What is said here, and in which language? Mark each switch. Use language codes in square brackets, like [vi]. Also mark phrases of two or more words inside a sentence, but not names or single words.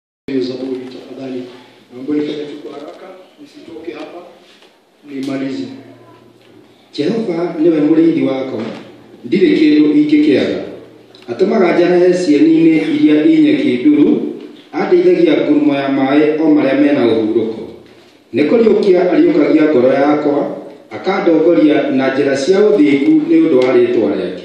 [sw] Zaburi tafadhali. Naomba nifanye tu kwa haraka nisitoke hapa nimalize. [ki] Jehova niwe murithi wako, ndire kindu ingĩkĩaga. Atũmaga njarahe cieni-inĩ iria inyeki nduru, andeithagia ngurumo ya maĩ o marĩa mena ũhurũko. Nĩ kũriũkia ariũkagia ngoro yakwa, akandongoria na njĩra cia ũthingu nĩ ũndũ wa rĩĩtwa rĩake.